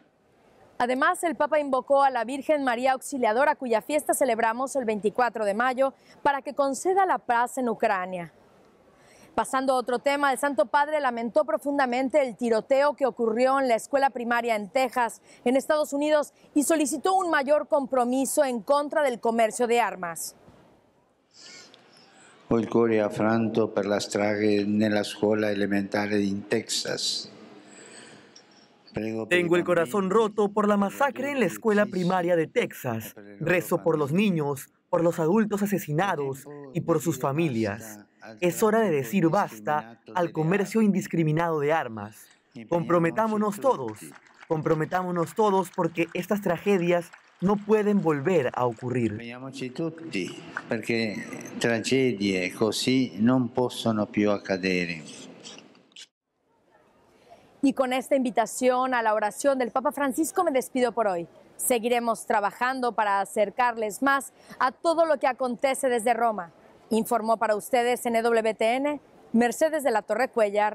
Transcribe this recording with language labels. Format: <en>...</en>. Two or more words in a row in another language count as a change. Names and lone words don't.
<es>Además, el Papa invocó a la Virgen María Auxiliadora, cuya fiesta celebramos el 24 de mayo, para que conceda la paz en Ucrania. Pasando a otro tema, el Santo Padre lamentó profundamente el tiroteo que ocurrió en la escuela primaria en Texas, en Estados Unidos, y solicitó un mayor compromiso en contra del comercio de armas.</es> <it>Ho il cuore affranto per la strage nella scuola elementare in Texas.</it> <es>Tengo el corazón roto por la masacre en la escuela primaria de Texas. Rezo por los niños, por los adultos asesinados y por sus familias. Es hora de decir basta al comercio indiscriminado de armas. Comprometámonos todos porque estas tragedias no pueden volver a ocurrir.</es> <it>Impegniamoci tutti perché tragedie così non possono più accadere.</it> <es>Y con esta invitación a la oración del Papa Francisco me despido por hoy. Seguiremos trabajando para acercarles más a todo lo que acontece desde Roma. Informó para ustedes en EWTN, Mercedes de la Torre Cuellar.</es>